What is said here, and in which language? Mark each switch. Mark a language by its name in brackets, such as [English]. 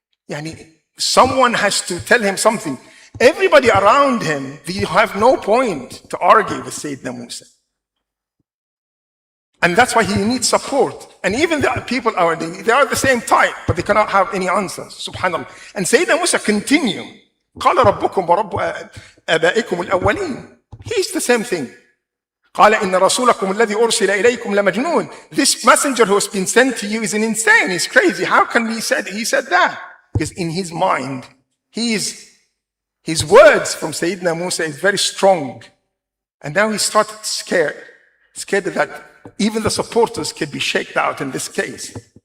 [English] يعني someone has to tell him something. Everybody around him, they have no point to argue with Sayyidina Musa. And that's why he needs support. And even the people they are the same type, but they cannot have any answers. Subhanallah. And Sayyidina Musa continue. [Arabic] قال ربكم ورب آبائكم الأولين. [English] He's the same thing. [Arabic] قال إن رسولكم الذي أرسل إليكم لمجنون. [English] This messenger who has been sent to you is an insane. He's crazy. How can he said that? Because in his mind, his words from Sayyidina Musa is very strong. And now he started scared that even the supporters could be shaken out in this case.